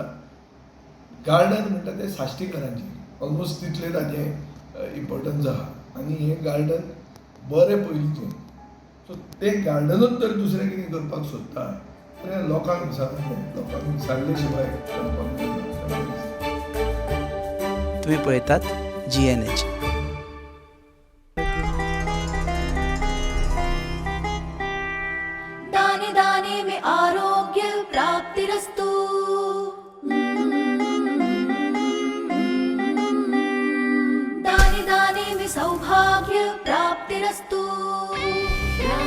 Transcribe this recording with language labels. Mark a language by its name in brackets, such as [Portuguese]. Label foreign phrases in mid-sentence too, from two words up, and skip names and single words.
[Konkani] गार्डन म्हणटा तें साश्टीकरांचें, ऑलमोस्ट तितलें ताजें इम्पॉर्टन्स आहा. आनी हें गार्डन बरें पयलींचें. सो तें गार्डनूच जर दुसरें कितें करपाक सोदता जाल्यार लोकांक विचारूंक जाय. लोकांक विचारले शिवाय करपाक जायना. तुम्ही पळयतात GNH. [Hindi] दाने दाने में [Sanskrit] आरोग्य प्राप्तिरस्तु. [Hindi] दाने दाने में [Sanskrit] सौभाग्य प्राप्तिरस्तु.